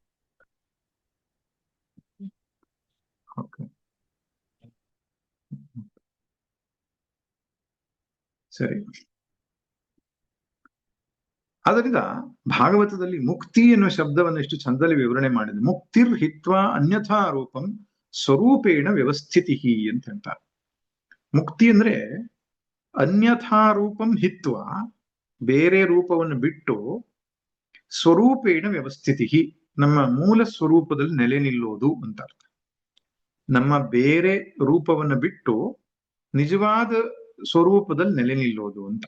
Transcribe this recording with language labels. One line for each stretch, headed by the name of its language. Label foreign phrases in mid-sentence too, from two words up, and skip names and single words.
Kannada: ಓಕೆ, ಸರಿ. ಆದ್ದರಿಂದ ಭಾಗವತದಲ್ಲಿ ಮುಕ್ತಿ ಎನ್ನುವ ಶಬ್ದವನ್ನು ಎಷ್ಟು ಚಂದದಲ್ಲಿ ವಿವರಣೆ ಮಾಡಿದೆ.
Sanskrit: ಮುಕ್ತಿರ್ ಹಿತ್ವಾ ಅನ್ಯಥಾ ರೂಪಂ ಸ್ವರೂಪೇಣ ವ್ಯವಸ್ಥಿತಿ
Kannada: ಅಂತ ಹೇಳ್ತಾರೆ. ಮುಕ್ತಿ ಅಂದ್ರೆ
Sanskrit: ಅನ್ಯಥಾ ರೂಪಂ ಹಿತ್ವ,
Kannada: ಬೇರೆ ರೂಪವನ್ನು ಬಿಟ್ಟು,
Sanskrit: ಸ್ವರೂಪೇಣ ವ್ಯವಸ್ಥಿತಿ,
Kannada: ನಮ್ಮ ಮೂಲ ಸ್ವರೂಪದಲ್ಲಿ ನೆಲೆ ನಿಲ್ಲೋದು ಅಂತ ಅರ್ಥ. ನಮ್ಮ ಬೇರೆ ರೂಪವನ್ನು ಬಿಟ್ಟು ನಿಜವಾದ ಸ್ವರೂಪದಲ್ಲಿ ನೆಲೆ ನಿಲ್ಲೋದು ಅಂತ.